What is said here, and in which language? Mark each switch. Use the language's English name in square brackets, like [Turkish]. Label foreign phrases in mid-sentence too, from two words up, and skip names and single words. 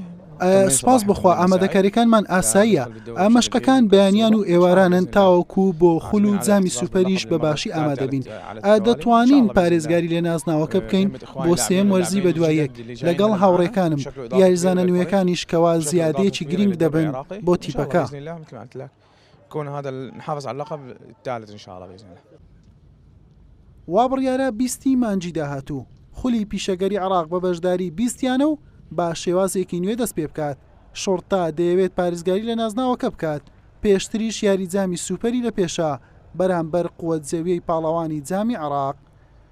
[Central Kurdish] سپاس بخوا ئامادەکاریەکانمان ئاساییە. ئامەشقەکان بەیانیان و ئێوارانن تاوەکو بۆ خول و جامی سوپەریش بە باشی ئامادەبین. دەتوانین پارێزگاری لێ نازناوەکە بکەین بۆ سێم وەرزی بە دوایەک لەگەڵ هاوڕێکانم یاریزانە نوێیەکانیش کەوا زیادەیەکی گرنگ دەبن بۆ تیپەکە. [Arabic] كون هذا نحافظ على اللقب الثالث ان شاء الله باذن الله. [Central Kurdish] وابڕیارە 20 مانجی داهاتوو خولی پیشەگەری عێراق بە بەشداری 20یانە و با شێوازێکی نوێ دەست پێ بکات. شۆرتا دەیەوێت پارێزگاری لە نازناوەکە بکات. پێشتریش یاریجامی سوپەری لە پێشە بەرامبەر قووەت زەویەی پاڵەوانی جامی عێراق.